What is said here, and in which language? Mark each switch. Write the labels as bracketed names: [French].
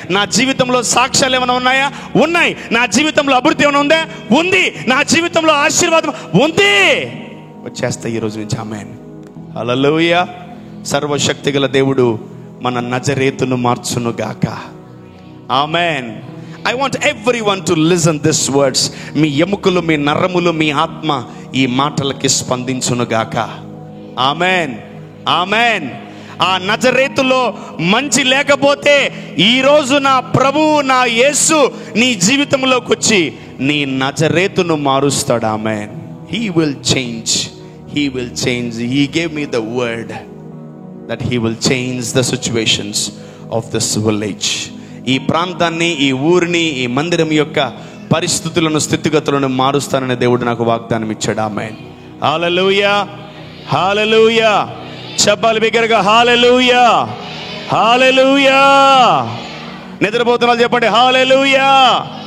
[Telugu] నా జీవితంలో సాక్ష్యాలు ఏమైనా ఉన్నాయా? ఉన్నాయి. నా జీవితంలో అభివృద్ధి ఏమైనా ఉందా? ఉంది. నా జీవితంలో ఆశీర్వాదం ఉంది. వచ్చేస్తాయి ఈరోజు నుంచి. ఆమేన్, హల్లెలూయా, సర్వశక్తిగల దేవుడు మన నజరేతును మార్చునుగాక. Amen. [English] I want everyone to listen these words. [Telugu] మీ ఎముకలు, మీ నరములు, మీ ఆత్మ ఈ మాటలకి స్పందించునుగాక. Amen, amen. ఆ నజరేతులో మంచి లేకపోతే ఈరోజు నా ప్రభువు, నా యేసు నీ జీవితంలోకి వచ్చి నీ నజరేతును మారుస్తాడు. [English] Amen. He will change. He will change. He gave me the word that he will change the situations of this village. [Telugu] ఈ ప్రాంతాన్ని, ఈ ఊరిని, ఈ మందిరం యొక్క పరిస్థితులను, స్థితిగతులను మారుస్తానని దేవుడు నాకు వాగ్దానం ఇచ్చాడు. ఆమేన్. హల్లెలూయా, హల్లెలూయా. చెప్పాలి బిగ్గరగా, హల్లెలూయా, హల్లెలూయా. నిద్రపోతున్నారు చెప్పండి, హల్లెలూయా.